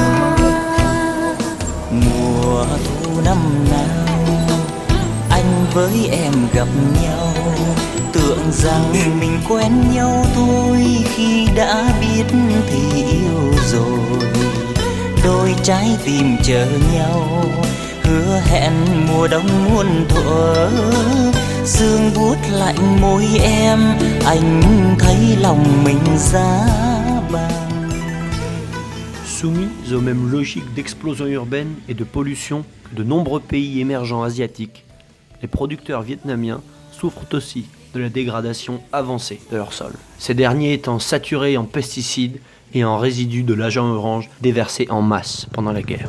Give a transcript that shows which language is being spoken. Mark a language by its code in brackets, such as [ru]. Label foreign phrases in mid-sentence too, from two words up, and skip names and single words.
[vi] Mùa thu năm nào anh với em gặp nhau, tưởng rằng mình quen nhau thôi, khi đã biết thì yêu rồi. Đôi trái tim chờ nhau, hứa hẹn mùa đông muôn thuở, sương buốt lạnh môi em, anh thấy lòng mình giá băng. [fr] Soumis aux mêmes logiques d'explosion urbaine et de pollution que de nombreux pays émergents asiatiques, les producteurs vietnamiens souffrent aussi de la dégradation avancée de leur sol. Ces derniers étant saturés en pesticides et en résidus de l'agent orange déversés en masse pendant la guerre.